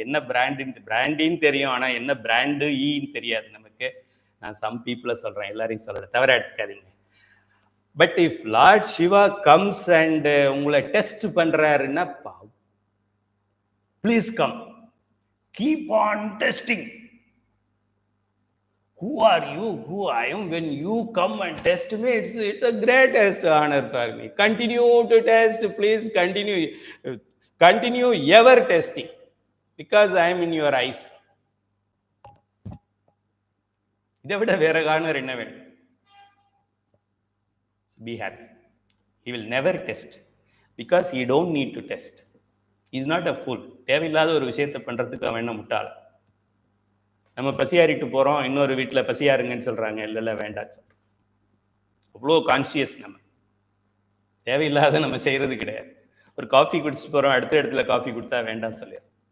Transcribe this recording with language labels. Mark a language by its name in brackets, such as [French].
[Tamil] என்ன பிராண்டின்னு தெரியும், ஆனா என்ன பிராண்டு ஈன்னு தெரியாது நமக்கு. நான் சம் பீப்புளை சொல்றேன், எல்லாரையும் சொல்றேன், தவிர எடுத்துக்காதீங்க. But if Lord Siva comes and உங்களை டெஸ்ட் பண்றாருன்னா, please come, keep on testing. [English] Who are you? Who I am? When you come and test me, it's a greatest honor for me. Continue to test, please continue. Continue ever testing, because I am in your eyes. [Tamil] இதை விட வேற honour என்ன வேணும்? [English] Be happy. He will never test, because he don't need to test. He is not a fool. [Tamil] தேவையில்லாத ஒரு விஷயத்தை பண்றதுக்கு அவன் என்ன முட்டாள்? நம்ம பசியாறிட்டு போகிறோம், இன்னொரு வீட்டில் பசியாருங்கன்னு சொல்கிறாங்க, இல்லை வேண்டாம் சொல்கிறோம். அவ்வளோ கான்சியஸ். நம்ம தேவையில்லாத நம்ம செய்கிறது கிடையாது. ஒரு காஃபி குடிச்சிட்டு போகிறோம், அடுத்த இடத்துல காஃபி கொடுத்தா வேண்டாம் சொல்லிடுறோம்.